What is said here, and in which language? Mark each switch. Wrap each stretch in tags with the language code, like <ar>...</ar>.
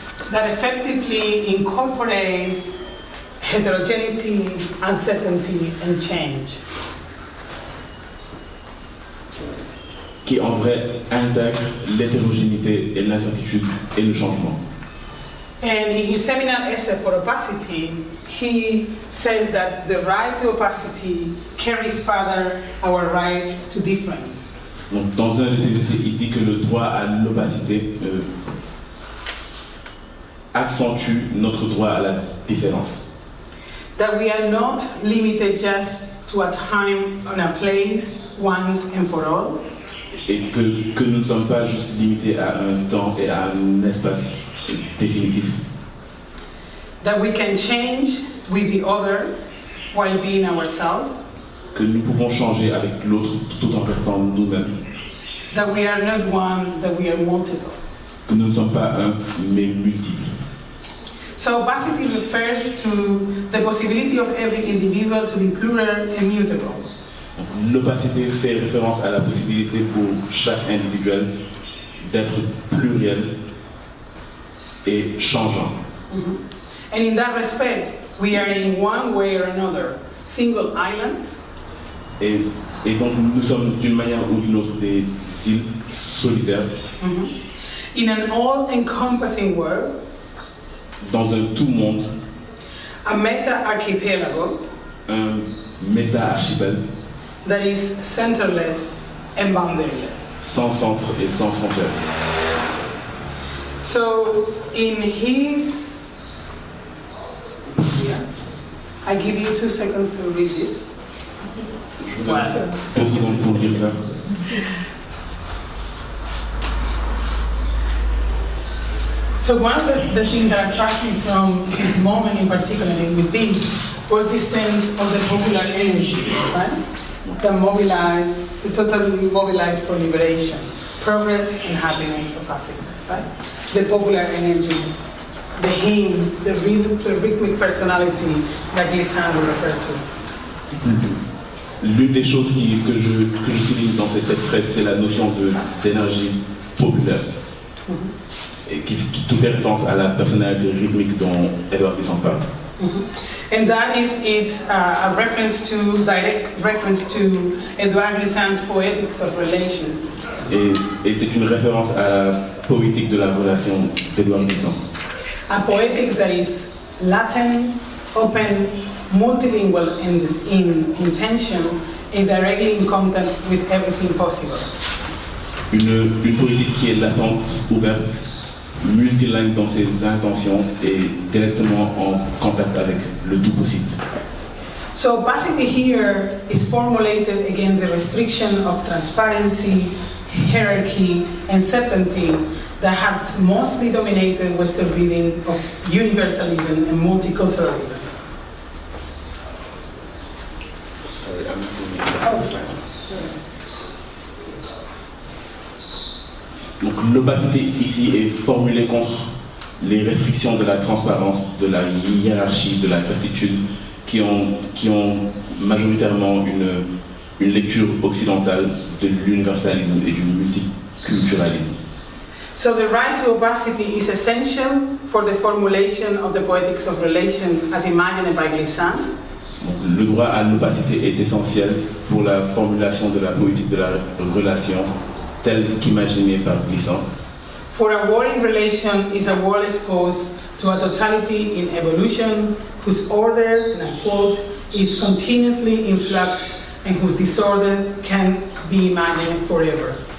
<en>That effectively incorporates heterogeneity, uncertainty, and change.</en> <fr>Qui en vrai intègre l'hétérogénéité et l'incertitude et le changement.</fr> <en>And in his seminal essay for opacity, he says that the right to opacity carries further our right to difference.</en> <fr>Donc, dans un de ses essais, il dit que le droit à l'opacité accentue notre droit à la différence.</fr> <en>That we are not limited just to a time and a place, once and for all.</en> <fr>Et que nous ne sommes pas juste limités à un temps et à un espace définitif.</fr> <en>That we can change with the other while being ourselves.</en> <fr>Que nous pouvons changer avec l'autre tout en restant nous-mêmes.</fr> <en>That we are not one, that we are multiple.</en> <fr>Que nous ne sommes pas un, mais multiples.</fr> <en>So opacity refers to the possibility of every individual to be plural and mutable.</en> <fr>L'opacité fait référence à la possibilité pour chaque individuel d'être pluriel et changeant.</fr> <en>And in that respect, we are in one way or another single islands.</en> <fr>Et donc nous sommes d'une manière ou d'une autre des îles solitaires.</fr> <en>In an all-encompassing world.</en> <fr>Dans un tout-monde.</fr> <en>A meta-archipelago.</en> <fr>Un méta-archipel.</fr> <en>That is centerless and boundaryless.</en> <fr>Sans centre et sans frontières.</fr> <en>So in his, I give you 2 seconds to read this.</en> <fr>2 secondes pour lire ça.</fr> <en>So one of the things that attracted me from this moment in particular with this was this sense of the popular energy, right? The totally mobilized for liberation, progress and happiness of Africa, right? The popular energy, the hymns, the rhythmic personality that Glissant referred to.</en> <fr>L'une des choses que je souligne dans cet extrait, c'est la notion d'énergie populaire. Et qui fait référence à la personnalité rythmique dont Edouard Glissant parle.</fr> <en>And that is a direct reference to Edouard Glissant's Poetics of Relation.</en> <fr>Et c'est une référence à la poétique de la relation d'Edouard Glissant.</fr> <en>A poetics that is Latin, open, multilingual in intention, and directly in contact with everything possible.</en> <fr>Une poétique qui est latente, ouverte, multilingue dans ses intentions et directement en contact avec le tout possible.</fr> <en>So opacity here is formulated against the restriction of transparency, hierarchy, and certainty that have mostly dominated Western reading of universalism and multiculturalism. Sorry, I'm listening.</en> <fr>Donc l'opacité ici est formulée contre les restrictions de la transparence, de la hiérarchie, de la certitude qui ont majoritairement une lecture occidentale de l'universalisme et du multiculturalisme.</fr> <en>So the right to opacity is essential for the formulation of the poetics of relation as imagined by Glissant.</en> <fr>Le droit à l'opacité est essentiel pour la formulation de la poétique de la relation telle qu'imaginée par Glissant.</fr> <en>For a world in relation is a world exposed to a totality in evolution, whose order, and I quote, is continuously in flux and whose disorder can be imagined forever.</en>